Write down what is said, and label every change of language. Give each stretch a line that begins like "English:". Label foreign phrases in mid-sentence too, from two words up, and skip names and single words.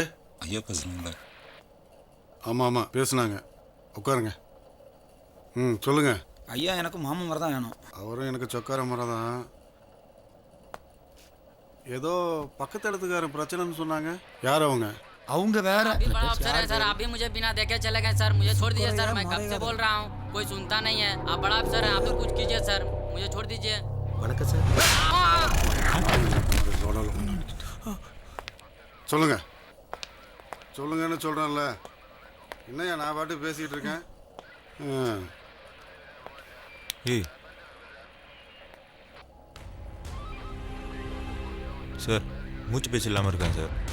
Tamil: ஐயா பேசுகிறீங்களா? ஆமாம் ஆமாம் பேசுனாங்க. உட்காருங்க. சொல்லுங்க. ஐயா எனக்கு மாமன் மரம் தான் வேணும். அவரும் எனக்கு சொக்கார மரம் தான். ஏதோ பக்கத்து இடத்துக்காரன் பிரச்சனைன்னு சொன்னாங்க. யார் அவங்க? அவங்க வேற.
Hindi: सर सर आप भी मुझे बिना देखे चले गए सर। मुझे छोड़ दीजिए सर, मैं कब से बोल रहा हूँ, कोई सुनता नहीं है। आप बड़ा अफसर हैं, आप भी कुछ कीजिए सर, मुझे छोड़ दीजिए।
Tamil: வணக்கம் சார். சொல்லுங்க சொல்லுங்கன்னு சொல்கிறேன்ல. என்னையா நான் பாட்டு பேசிக்கிட்டு இருக்கேன். ஏய் சார், மூச்சு பேச்சு இல்லாமல் இருக்கேன் சார்.